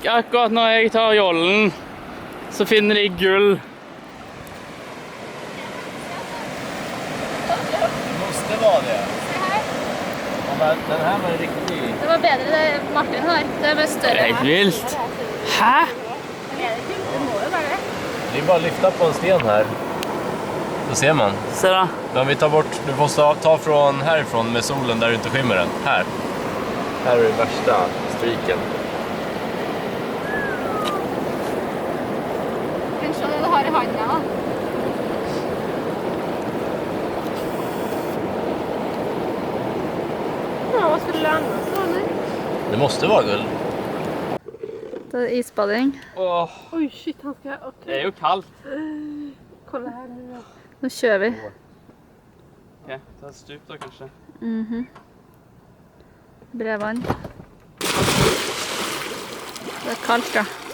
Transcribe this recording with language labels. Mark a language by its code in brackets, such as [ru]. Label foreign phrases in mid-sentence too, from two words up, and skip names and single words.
[no] Akkurat når jeg tar jollen, så finner de gull. [sv] Det måste vara det. Den här var riktig. [no] Det var bedre det Martin har. Det er bare større Det er vilt. Hæ? Det må jo være det. [sv] Det är bara att lyfta på en sten här. Då ser man. [no] Se da. [sv] Men vi tar bort, du måste ta från härifrån med solen där du inte skymmer den. Här. Här är det värsta streaken. [no] Kan se det du har i handen da. Ja, hva skulle du lande så, eller? [sv] Det Det måste vara guld. [no] Det er isbading. Åh, Oi, shit, han skal... Ok. det er jo kaldt. [sv] Kolla her nu. [no] Nå kjører vi. Ok, ta et stup da kanskje. Brevann. Det er kaldt da.